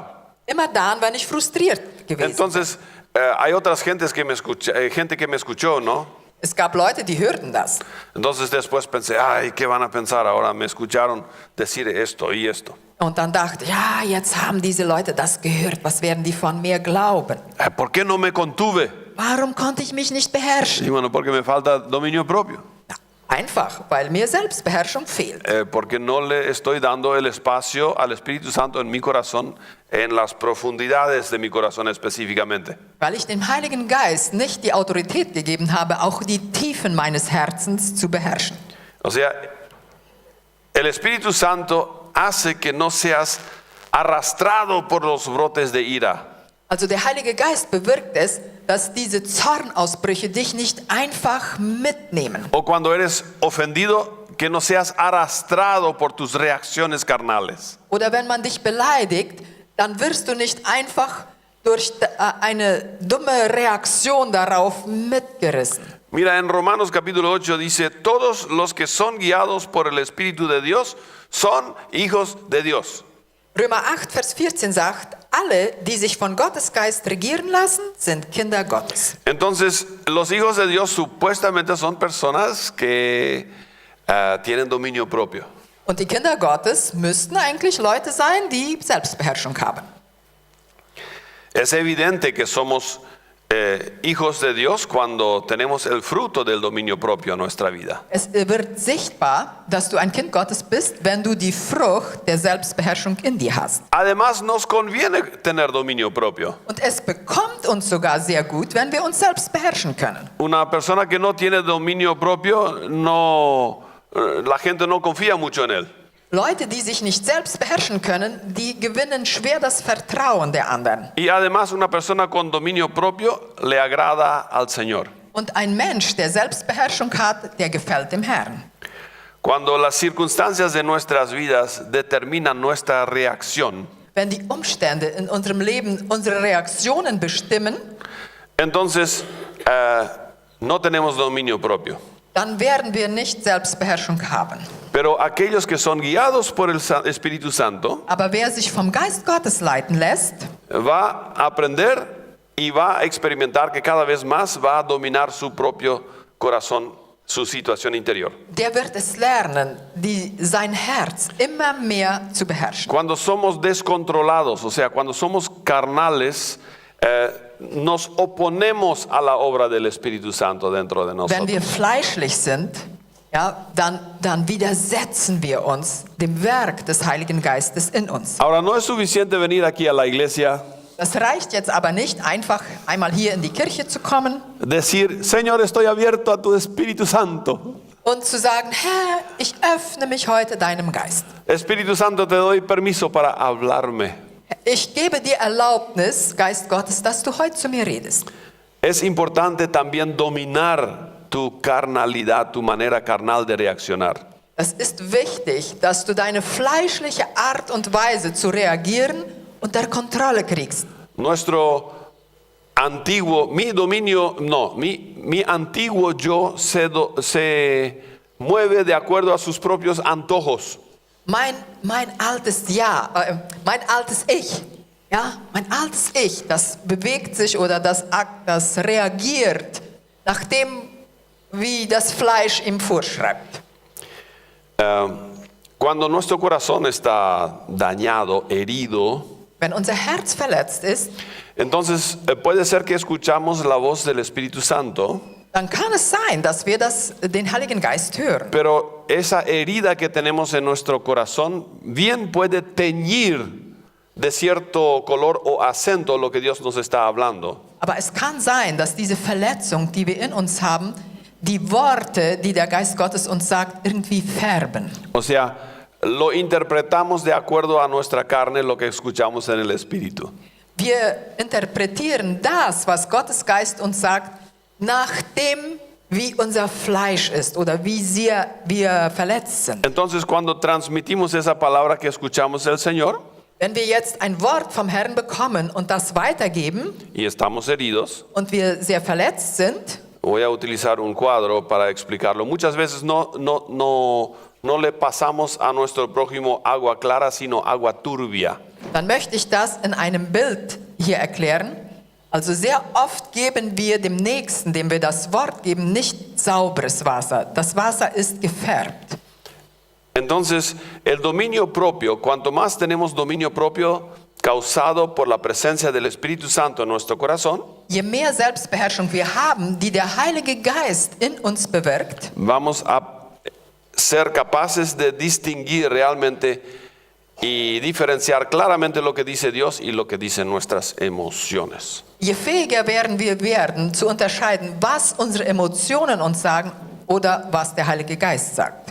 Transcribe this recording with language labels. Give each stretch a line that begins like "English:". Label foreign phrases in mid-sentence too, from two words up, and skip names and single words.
German: Immer dann, wenn ich frustriert gewesen bin.
Spanish: Entonces hay otras gente que me escuchó, ¿no?
German: Es gab Leute, die hörten das.
Spanish: Entonces después pensé, ay, ¿qué van a pensar ahora? Me escucharon decir esto y esto.
German: Und dann dachte ich, ja, jetzt haben diese Leute das gehört. Was werden die von mir glauben?
Spanish: ¿Por qué no me contuve?
German: Warum konnte ich mich nicht beherrschen?
Spanish: Y bueno, porque me falta dominio propio.
German: Na, einfach, weil mir Selbstbeherrschung fehlt.
Spanish: Porque no le estoy dando el espacio al Espíritu Santo en mi corazón, en las profundidades de mi corazón específicamente.
German: Weil ich dem Heiligen Geist nicht die Autorität gegeben habe, auch die Tiefen meines Herzens zu beherrschen.
Spanish: O sea, el Espíritu Santo hace que no seas arrastrado por los brotes de ira.
German: Also der Heilige Geist bewirkt es, dass diese Zornausbrüche dich nicht einfach mitnehmen.
Spanish: O cuando eres ofendido, que no seas arrastrado por tus reacciones carnales.
German: Oder wenn man dich beleidigt, dann wirst du nicht einfach durch eine dumme Reaktion darauf mitgerissen.
Spanish: Mira, en Romanos capítulo 8 dice, todos los que son guiados por el Espíritu de Dios son hijos de Dios.
German: Römer 8, Vers 14 sagt, alle, die sich von Gottes Geist regieren lassen, sind Kinder Gottes.
Spanish: Entonces, los hijos de Dios supuestamente son personas que tienen dominio propio.
German: Und die Kinder Gottes müssten eigentlich Leute sein, die Selbstbeherrschung haben.
Spanish: Es evidente que somos hijos de Dios cuando tenemos el fruto del dominio propio en nuestra vida.
German: Es wird sichtbar, dass du ein Kind Gottes bist, wenn du die Frucht der Selbstbeherrschung in dir hast.
Spanish: Además, nos conviene tener dominio propio.
German: Und es bekommt uns sogar sehr gut, wenn wir uns selbst beherrschen können.
Spanish: Una persona que no tiene dominio propio, la gente no confía mucho en él.
German: Leute, die sich nicht selbst beherrschen können, die gewinnen schwer das Vertrauen der anderen.
Spanish: Y además, una persona con dominio propio le agrada al Señor.
German: Und ein Mensch, der Selbstbeherrschung hat, der gefällt dem Herrn.
Spanish: Cuando las circunstancias de nuestras vidas determinan nuestra reacción,
German: Wenn die Umstände in unserem Leben unsere Reaktionen bestimmen,
Spanish: entonces no tenemos dominio propio.
German: dann werden wir nicht Selbstbeherrschung haben.
Spanish: Pero aquellos que son guiados por el Espíritu Santo
German: Aber wer sich vom Geist Gottes leiten lässt,
Spanish: va a aprender y va a experimentar que cada vez más va a dominar su propio corazón, su situación interior.
German: der wird es lernen, sein Herz immer mehr zu beherrschen.
Spanish: Cuando somos descontrolados, o sea, cuando somos carnales, nos oponemos a la obra del Espíritu Santo dentro de
German: Wenn
Spanish: nosotros.
German: wir fleischlich sind, ja, dann widersetzen wir uns dem Werk des Heiligen Geistes in uns.
Spanish: Ahora, no es suficiente venir aquí a la iglesia,
German: Das reicht jetzt aber nicht, einfach einmal hier in die Kirche zu kommen
Spanish: decir, Señor, estoy abierto a tu Espíritu Santo.
German: und zu sagen, Herr, ich öffne mich heute deinem Geist.
Spanish: Espíritu Santo, te doy permiso para hablarme.
German: Ich gebe dir Erlaubnis, Geist Gottes, dass du heute zu mir redest.
Spanish: Es importante también dominar tu carnalidad, tu manera carnal de reaccionar.
German: Es ist wichtig, dass du deine fleischliche Art und Weise zu reagieren unter Kontrolle kriegst.
Spanish: Mi antiguo yo se mueve de acuerdo a sus propios antojos.
German: Mein altes Ich, ja, mein altes Ich, das bewegt sich oder das reagiert nach dem, wie das Fleisch ihm vorschreibt.
Spanish: Cuando nuestro corazón está dañado, herido,
German: Wenn unser Herz verletzt ist,
Spanish: entonces puede ser que escuchamos la voz del Espíritu Santo,
German: dann kann es sein, dass wir den Heiligen Geist hören.
Spanish: pero esa herida que tenemos en nuestro corazón bien puede teñir de cierto color o acento lo que Dios nos está hablando.
German: Aber es kann sein, dass diese Verletzung, die wir in uns haben, die Worte, die der Geist Gottes uns sagt, irgendwie färben.
Spanish: O sea, lo interpretamos de acuerdo a nuestra carne, lo que escuchamos en el Espíritu.
German: Wir interpretieren das, was Gottes Geist uns sagt, nach dem, wie unser Fleisch ist oder wie sehr wir verletzt sind.
Spanish: Entonces, cuando transmitimos esa palabra que escuchamos del Señor
German: Wenn wir jetzt ein Wort vom Herrn bekommen und das weitergeben
Spanish: y estamos heridos,
German: und wir sehr verletzt sind,
Spanish: voy a utilizar un cuadro para explicarlo. Muchas veces no le pasamos a nuestro prójimo agua clara, sino agua turbia.
German: dann möchte ich das in einem Bild hier erklären. Also sehr oft geben wir dem Nächsten, dem wir das Wort geben, nicht sauberes Wasser. Das Wasser ist gefärbt.
Spanish: Entonces, el dominio propio, cuanto más tenemos dominio propio causado por la presencia del Espíritu Santo en nuestro corazón,
German: Je mehr Selbstbeherrschung wir haben, die der Heilige Geist in uns bewirkt,
Spanish: vamos a ser capaces de distinguir realmente y diferenciar claramente lo que dice Dios y lo que dicen nuestras emociones.
German: je fähiger werden wir werden, zu unterscheiden, was unsere Emotionen uns sagen oder was der Heilige Geist sagt.